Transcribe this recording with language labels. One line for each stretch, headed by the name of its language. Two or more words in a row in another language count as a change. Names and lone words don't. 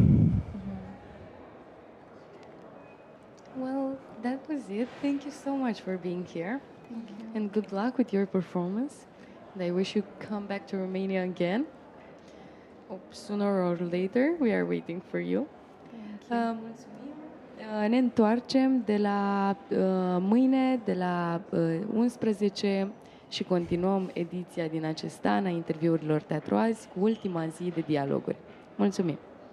English: Well, that was it. Thank you so much for being here. Thank you. And good luck with your performance. And I wish you come back to Romania again. Sooner or later, we are waiting for you.
Romanian: Mulțumim. Ne întoarcem de la mâine, de la 11 și continuăm ediția din acest an a interviurilor Teatru Azi cu ultima zi de dialoguri. Mulțumim!